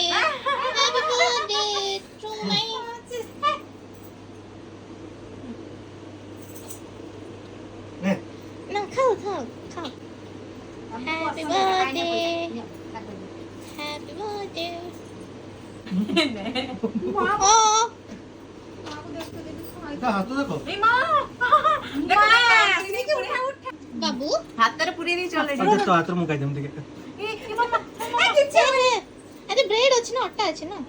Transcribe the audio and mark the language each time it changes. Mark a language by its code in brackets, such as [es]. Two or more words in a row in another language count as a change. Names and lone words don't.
[en] Happy birthday to my. No, खाओ. Happy birthday. Happy birthday. Oh. [or] ହାତ ଦେଖ ବାବୁ ହାତରେ ପୁରେଇ ଦେଇ ଚଲେ ତ ହାତରେ ମୁଁ ଖାଇଦେବି ଟିକେ ଆରେ ବ୍ରେଡ୍ ଅଛି ନା ଅଟା ଅଛି ନା